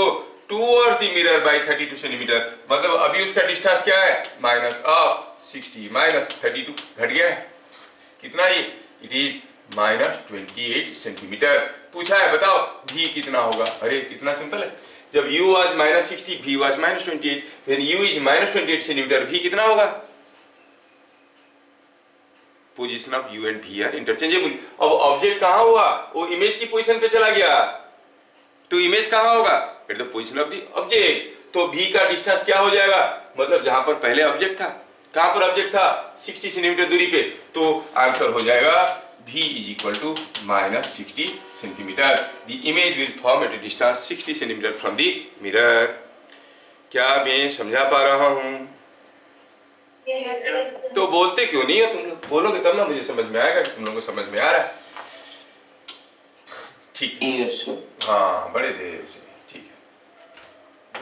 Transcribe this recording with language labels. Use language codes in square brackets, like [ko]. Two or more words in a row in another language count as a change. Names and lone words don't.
[en] towards the mirror by 32 centimeter, [hi] मतलब अभी उसका डिस्टेंस क्या है? -60 -32 घट गया है, कितना? [en] ये it is -28 centimeter. [hi] पूछा है बताओ v कितना होगा? अरे कितना सिंपल है, जब u was -60, v was -28, [en] when u is -28 सेंटीमीटर, [hi] v कितना होगा? [en] position of u and v are interchangeable. [hi] अब ऑब्जेक्ट कहां हुआ? वो इमेज की पोजीशन पे चला गया, तो इमेज कहां होगा? [en] at the position of the object. [hi] तो v का डिस्टेंस क्या हो जाएगा? मतलब जहां पर पहले ऑब्जेक्ट था, कहां पर ऑब्जेक्ट था? 60 सेंटीमीटर दूरी पे, तो आंसर हो जाएगा [en] v is equal to -60 सेंटीमीटर। The image will form at a distance 60 सेंटीमीटर from the mirror। [hi] क्या मैं समझा पा रहा हूं? तो बोलते क्यों नहीं हो तुम लोग? बोलोगे तब ना मुझे समझ में आएगा कि तुम लोगों को समझ में आ रहा है। ठीक है, हाँ, बड़े देर से, ठीक है।